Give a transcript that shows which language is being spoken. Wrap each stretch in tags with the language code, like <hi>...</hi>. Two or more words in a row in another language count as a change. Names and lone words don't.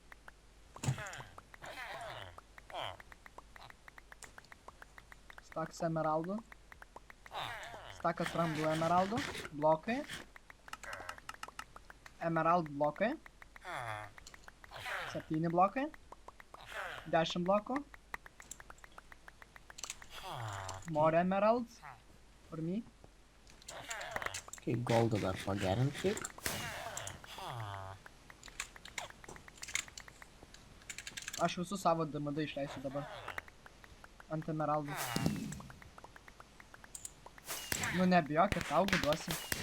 <lt>Stakas emeraldų. Stakas randų emeraldų. Blokai. Emerald blokai. 7 blokai. 10 blokų.</lt> <en>More emeralds. For me.</en> <lt>Kai goldą dar pagerint kiek. Aš visus savo DMD išleisiu dabar. Ant emeraldų. Nu nebijok, ir tau duosiu.</lt>